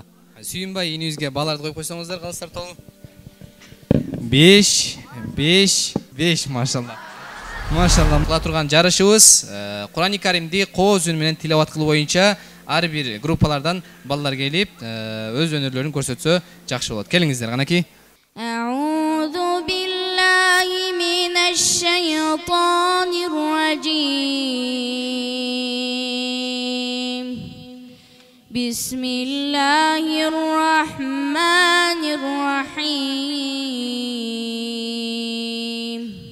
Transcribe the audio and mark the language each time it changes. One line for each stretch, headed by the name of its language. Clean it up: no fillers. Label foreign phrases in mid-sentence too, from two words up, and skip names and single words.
Kyrgyz: Сүйүнбай инибизге баларды коюп койсоңуздар, калыстар тобу. 5 машалла. Машалла. Кыла турган жарышыбыз Курани Каримди кооз үн менен тилават кылуу боюнча ар бир группалардан балдар келип өз өнөрлөрүн көрсөтсө жакшы болот. Келиңиздер канаки.
Arabic: أعوذ بالله من الشيطان الرجيم. بسم الله الرحمن الرحيم.